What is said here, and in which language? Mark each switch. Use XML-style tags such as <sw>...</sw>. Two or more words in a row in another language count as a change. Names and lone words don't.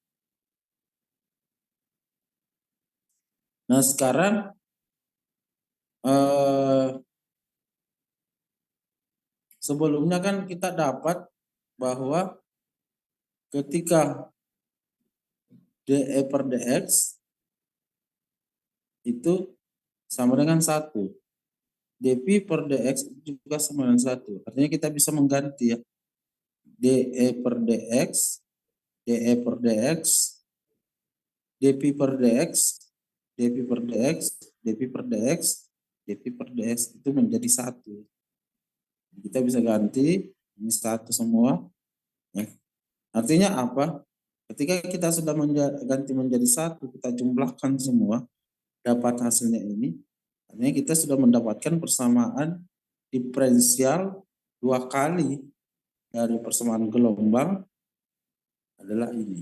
<id>Nah, sekarang sebelumnya kan kita dapat bahwa ketika DE per DX itu sama dengan 1. DP per DX juga sama dengan 1. Artinya kita bisa mengganti ya. DE per DX, DE per DX, DP per DX, DP per DX, DP per DX, DP per DX itu menjadi 1. Kita bisa ganti ini 1 semua. Ya. Artinya apa? Ketika kita sudah ganti menjadi 1, kita jumlahkan semua, dapat hasilnya ini. Artinya kita sudah mendapatkan persamaan diferensial 2 kali dari persamaan gelombang adalah ini.</id>